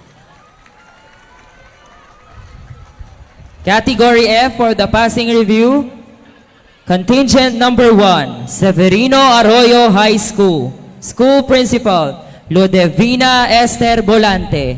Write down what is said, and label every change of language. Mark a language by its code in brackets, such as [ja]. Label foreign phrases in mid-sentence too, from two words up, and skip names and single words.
[en] Category F for the passing review, contingent number 1, Severino Arroyo High School. School Principal, Ludevina Esther Bolante.